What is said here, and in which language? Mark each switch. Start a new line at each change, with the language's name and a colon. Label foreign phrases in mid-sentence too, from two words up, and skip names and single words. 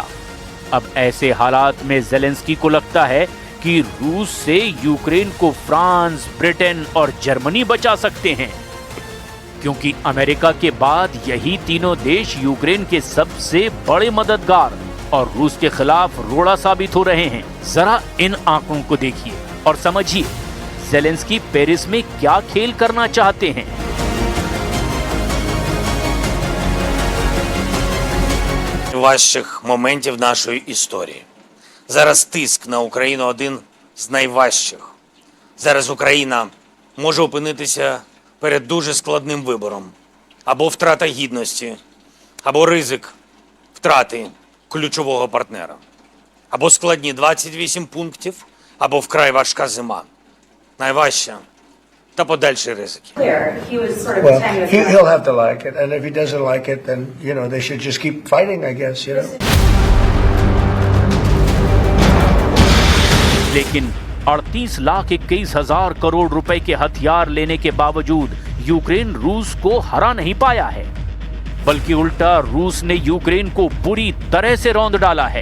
Hindi: अब ऐसे हालात में ज़ेलेंस्की को लगता है कि रूस से यूक्रेन को फ्रांस, ब्रिटेन और जर्मनी बचा सकते हैं, क्योंकि अमेरिका के बाद यही तीनों देश यूक्रेन के सबसे बड़े मददगार और रूस के खिलाफ रोड़ा साबित हो रहे हैं। जरा इन आंकड़ों को देखिए और समझिए ज़ेलेंस्की पेरिस में क्या खेल करना चाहते हैं।
Ukrainian: Важчих моментів нашої історії. Зараз тиск на Україну один з найважчих. Зараз Україна може опинитися перед дуже складним вибором. Або втрата гідності, або ризик втрати ключового партнера. Або складні 28 пунктів, або вкрай важка зима. Найважча та подальші ризики.
English: He was sort of Well, tenuous. he'll have to like it, and if he doesn't like it, then, you know, they should just keep fighting, I guess, you know.
Hindi: लेकिन 38,21,000 करोड़ रुपए के हथियार लेने के बावजूद यूक्रेन रूस को हरा नहीं पाया है, बल्कि उल्टा रूस ने यूक्रेन को बुरी तरह से रौंद डाला है।